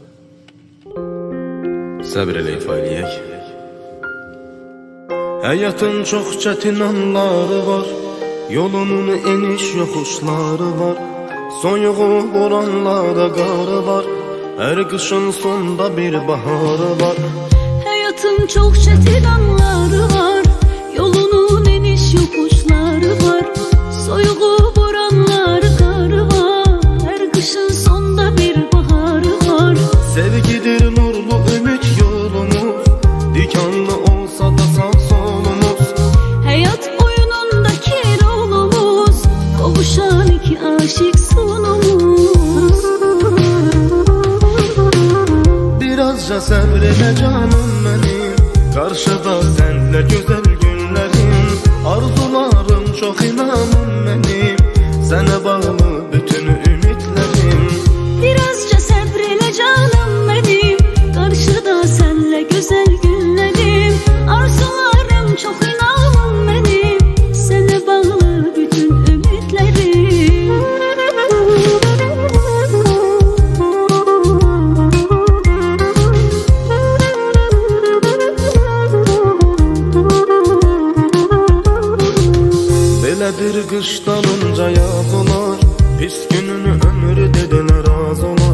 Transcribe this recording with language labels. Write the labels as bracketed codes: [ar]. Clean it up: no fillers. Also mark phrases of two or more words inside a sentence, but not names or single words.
[az] Səbr elə ifa eləyək. Həyatın çox çətin anları var, yolunun eniş yoxuşları var, soyuğu boranlarda qarı var, hər qışın sonda bir baharı var. [tr] Hayatın çok çetin anları var, yolunun eniş yokuşları var, soyuğu boranları karı var, her kışın sonda bir baharı var. Sevgidir nurlu ümit yolumuz, dikanlı olsa da sağ solumuz. Hayat oyunundaki rolumuz, kavuşan iki aşık sonumuz. [az] Birazca səbrinə canım mənim, qarşıda sənlə gözəl günlərim. Arzularım çox, inanım mənim, sənə bağlı bütün ümidlərim. [tr] Birazca sabreyle canım benim, karşıda senle güzel günlerim. Arzularım çok, inanım benim, sana bağlı bütün ümitlerim. [az] Belədir qış dalınca yaz olar, pis gününü ömür dedilər az olar.